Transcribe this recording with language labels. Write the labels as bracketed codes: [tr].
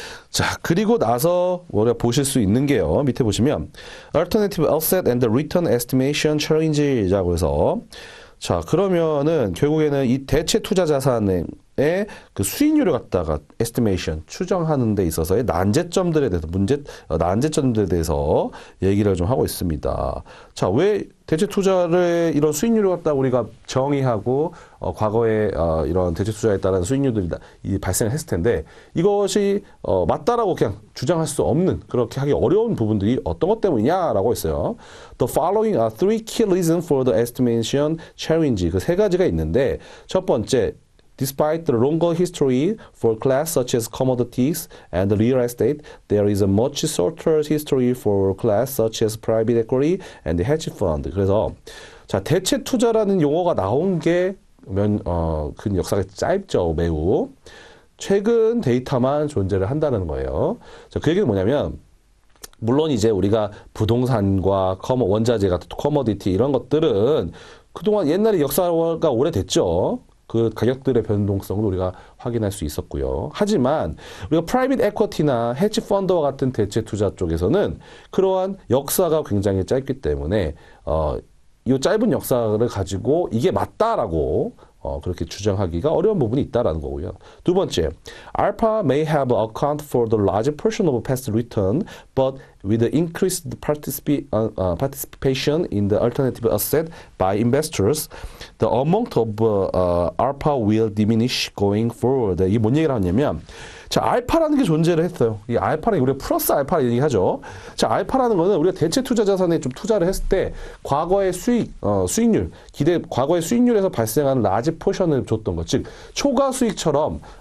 [ko] 자, 그리고 나서 우리가 보실 수 있는 게요. 밑에 보시면 Alternative Asset and Return Estimation Challenge라고 해서 자, 그러면은 결국에는 이 대체 투자 자산의 그 수익률을 갖다가 estimation 추정하는 데 있어서의 난제점들에 대해서 난제점들에 대해서 얘기를 좀 하고 있습니다. 자, 왜 대체 투자를 이런 수익률을 갖다가 우리가 정의하고 과거에 이런 대체 투자에 따른 수익률들이 발생을 했을 텐데 이것이 맞다라고 그냥 주장할 수 없는 그렇게 하기 어려운 부분들이 어떤 것 때문이냐라고 했어요. [en] The following are three key reasons for the estimation challenge. [ko] 그 세 가지가 있는데 첫 번째 [en] Despite the longer history for class such as commodities and real estate, there is a much shorter history for class such as private equity and hedge fund. [ko] 그래서 자, 대체 투자라는 용어가 나온 게 그 역사가 짧죠, 매우. 최근 데이터만 존재를 한다는 거예요. 자, 그 얘기는 뭐냐면, 물론 이제 우리가 부동산과 원자재 같은 커머디티 이런 것들은 그동안 옛날에 역사가 오래됐죠. 그 가격들의 변동성을 우리가 확인할 수 있었고요. 하지만 우리가 프라이빗 에쿼티나 헤지 펀드와 같은 대체 투자 쪽에서는 그러한 역사가 굉장히 짧기 때문에 이 짧은 역사를 가지고 이게 맞다라고 그렇게 주장하기가 어려운 부분이 있다라는 거고요. 두 번째, [en] Alpha may have account for the large portion of past return, but with the increased participation in the alternative asset by investors, the amount of alpha will diminish going forward. [ko] 이게 뭔 얘기를 하냐면, 자, 알파라는 게 존재를 했어요. 이 알파는 우리가 플러스 알파 얘기하죠. 자, 알파라는 거는 우리가 대체 투자 자산에 좀 투자를 했을 때 과거의 수익률, 과거의 수익률에서 발생하는 라지 포션을 줬던 것, 즉 초과 수익처럼